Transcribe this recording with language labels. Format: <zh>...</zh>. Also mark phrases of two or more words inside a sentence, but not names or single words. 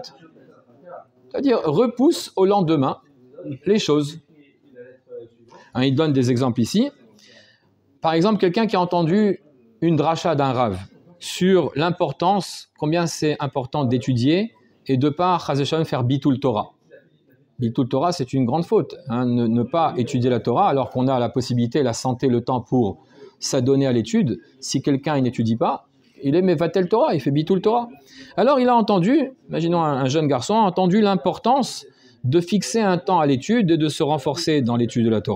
<fr>C'est-à-dire, repousse au lendemain les choses. Il donne des exemples ici. Par exemple, quelqu'un qui a entendu une dracha d'un rave sur l'importance, combien c'est important d'étudier et de ne pas,</fr> <he>חס ושלום,</he> <fr>faire</fr> <he>ביטול תורה. ביטול תורה,</he> <fr>c'est une grande faute. Ne pas étudier la Torah alors qu'on a la possibilité, la santé, le temps pour s'adonner à l'étude. Si quelqu'un n'étudie pas, il est</fr> <he>מבטל תורה,</he> <fr>il fait</fr> <he>ביטול תורה.</he> <fr>Alors il a entendu, imaginons un jeune garçon, a entendu l'importance de fixer un temps à l'étude et de se renforcer dans l'étude de la Torah.</fr>